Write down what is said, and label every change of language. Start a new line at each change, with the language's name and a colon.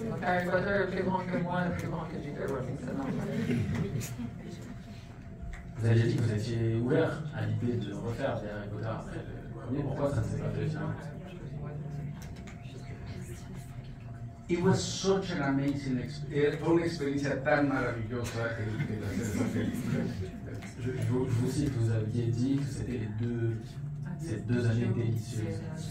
French: Harry Potter est plus grand que moi, plus grand que J.K. Rowling, c'est normal. Vous aviez dit que vous étiez ouvert à l'idée de refaire des Harry Potter après le premier. Pourquoi ça ne s'est pas fait finalement?
English: It was such an amazing experience.
Spanish: Fue una experiencia tan maravillosa el hacer esa película.
French: Je vous cite, vous aviez dit que c'était ces deux années délicieuses.